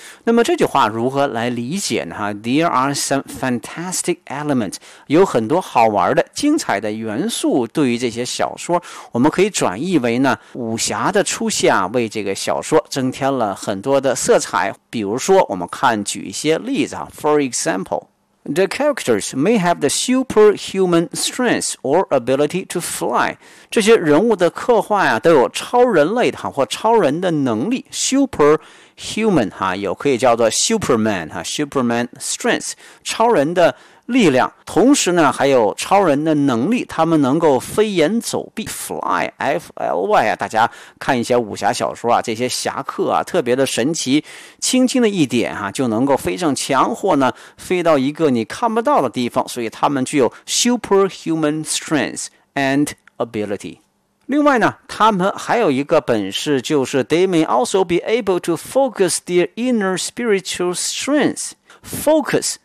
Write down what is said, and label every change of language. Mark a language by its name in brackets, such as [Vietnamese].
[Chinese] 那么这句话如何来理解呢？哈 ， [English] There are some fantastic element， [Chinese] 有很多好玩的、精彩的元素。对于这些小说，我们可以转译为呢，武侠的出现啊，为这个小说增添了很多的色彩。比如说，我们看举一些例子啊 ， [English] For example。 The characters may have the superhuman strength or ability to fly. [Chinese] 这些人物的刻画啊，都有超人类的或超人的能力。 Superhuman 哈，有可以叫做 Superman 哈 ，Superman strength， 超人的力量。同时呢，还有超人的能力，他们能够飞檐走壁 ，fly f l y 啊。大家看一些武侠小说啊，这些侠客啊，特别的神奇，轻轻的一点哈、就能够飞上墙，或呢飞到一个你看不到的地方。所以他们具有 [English] superhuman strength and ability。 [Chinese] 另外呢，他们还有一个本事，就是 [English] they may also be able to focus their inner spiritual strength， [Chinese] focus。